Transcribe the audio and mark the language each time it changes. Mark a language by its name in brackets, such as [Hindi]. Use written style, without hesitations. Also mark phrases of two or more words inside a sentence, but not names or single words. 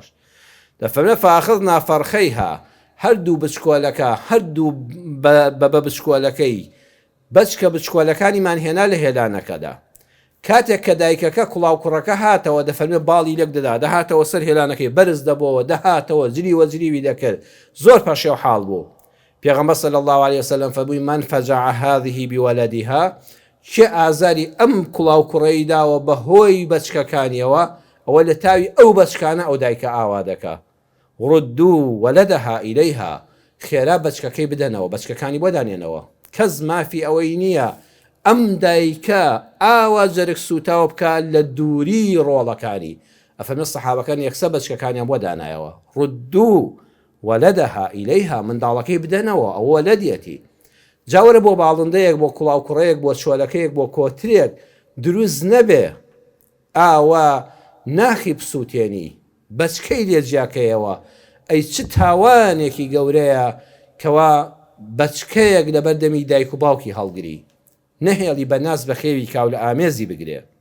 [Central Kurdish] دەفەرمێ [Arabic] فاخذنا فرخەیها، [Central Kurdish] هەردوو بچکۆلەکە هەردوو بە بچکۆلەکەی بچکە بچکۆلەکانیمان هێنا لە هێلانەکەدا. کاتێک کە دایکەکە کوڵاو کوڕەکە هاتەوە دەفەرمێ باڵی لێک دەدا، دەهاتەوە سەر هێلانەکەی بەرز دەبەوە، دەهاتەوە جریوی دەکرد، زۆر پاشێو حاڵ بوو. پێغەمبەر [Arabic] صلی الله عليه وسلم [Central Kurdish] فەرمووی [Arabic] من فجع هذه بولدها، [Central Kurdish] چه ئازاری ئەم کوڵاو کوڕەی داوە بەهۆی بەچکەکانیەوە، ئەوە لە تاوی ئەو بەچکانە ئەو دایکە ئاوا دەکا. [Arabic] ردوا ولدها إليها، [Central Kurdish] خێرا بەچکەکەی بدەنەوە، بەچکەکانی بۆ دانێنەوە. کەس مافی ئەوەی نییە ئەم دایکە ئاوا جەرگ سوتاوە بکە لە دووری ڕۆڵەکانی. ئەفەرمێ سەحابەکان یەکسە بەچکەکانیان بۆ دانایەوە. [Arabic] ردوا ولدها إليها، [Central Kurdish] منداڵەکەی بدەنەوە، ئەوە لەدیەتی. جاوەرە بۆ باڵندەیەک، بۆ کوڵاو کوڕەیەک، بۆ چۆلەکەیەک، بۆ کۆترێک دروست نەبێ ئاوا ناخی بسووتێنی، بەچکەی لێجیاکەیەوە. ئەی چ تاوانێکی گەورەیە کەوا بەچکەیەک لە بەردەمی دایک و باوکی هەڵگری، نەهێڵی بە ناز بە خێوی کاو لە ئامێزی بگرێ.